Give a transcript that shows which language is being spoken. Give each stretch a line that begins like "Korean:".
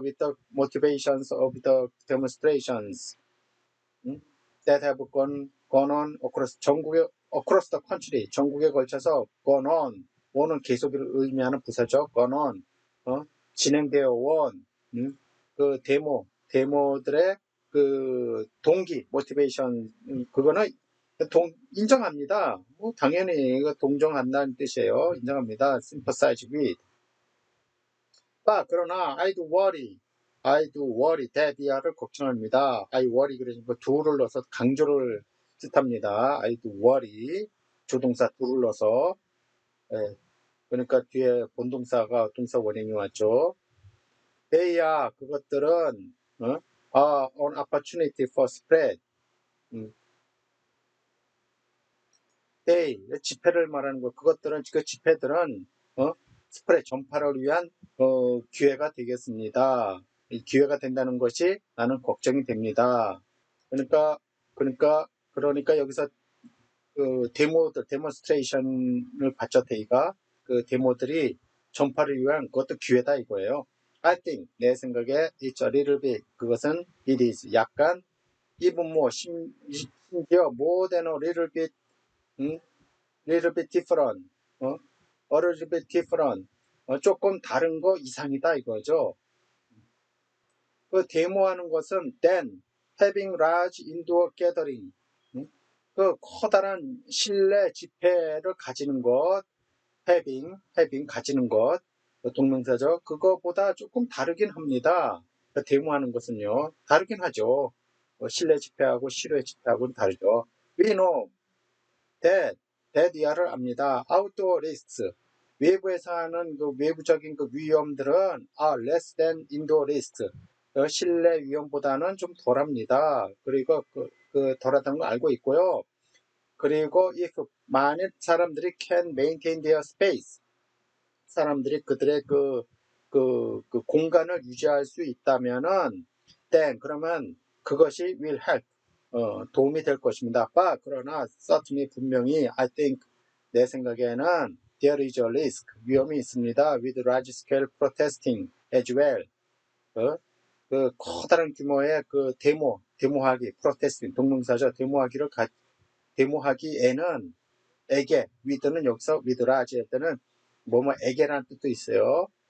English: with the motivations of the demonstrations that have gone on across the country,
Korean: 전국에 걸쳐서
English: gone on은
Korean: 계속을 의미하는 부사죠.
English: gone on,
Korean: 진행되어 온, 그 데모들의 그 동기, motivation, 그거는 인정합니다. 당연히 동정한다는 뜻이에요. 인정합니다.
English: sympathize with.
Korean: 그러나
English: I do worry,
Korean: 대비하를 걱정합니다.
English: I worry,
Korean: 그래서 do를 넣어서 강조를 뜻합니다.
English: I do worry,
Korean: 조동사 do를 넣어서, 그러니까 뒤에 본동사가 동사 원형이 왔죠.
English: They are,
Korean: 그것들은
English: are an opportunity for spread.
Korean: They, 집회를 말하는 거. 그것들은, 그 집회들은 스프레드, 전파를 위한 기회가 되겠습니다. 이 기회가 된다는 것이 나는 걱정이 됩니다. 그러니까 여기서 그 데몬스트레이션을 받죠. 데이가 그 데모들이 전파를 위한 그것도 기회다 이거예요.
English: I think,
Korean: 내 생각에
English: it's a little bit,
Korean: 그것은
English: it is, 약간, even more,
Korean: 심지어
English: more than a little bit, little bit different, a little bit different,
Korean: 조금 다른 거 이상이다 이거죠. 그 데모하는 것은
English: then having large indoor gathering,
Korean: 그 커다란 실내 집회를 가지는 것, having 가지는 것, 동명사죠. 그거보다 조금 다르긴 합니다. 그 데모하는 것은요, 다르긴 하죠. 실내 집회하고 실외 집회하고는 다르죠.
English: We know that
Korean: 이하를 압니다.
English: outdoor risks,
Korean: 외부에서 하는 그 외부적인 그 위험들은
English: are less than indoor risks,
Korean: 실내 위험보다는 좀 덜합니다. 그리고 그 덜하다는 걸 알고 있고요. 그리고 if, 만일 사람들이
English: can maintain their space,
Korean: 사람들이 그들의 그 공간을 유지할 수 있다면은 then, 그러면 그것이
English: will help,
Korean: 도움이 될 것입니다. 그러나
English: certainly, 분명히, I think, 내 생각에는 there is a risk,
Korean: 위험이 있습니다.
English: with large scale protesting as well,
Korean: 그 커다란 규모의 그 데모하기,
English: protesting, 동명사죠.
Korean: 데모하기에는, with는 여기서
English: with large
Korean: 할 때는 에게라는 뜻도 있어요.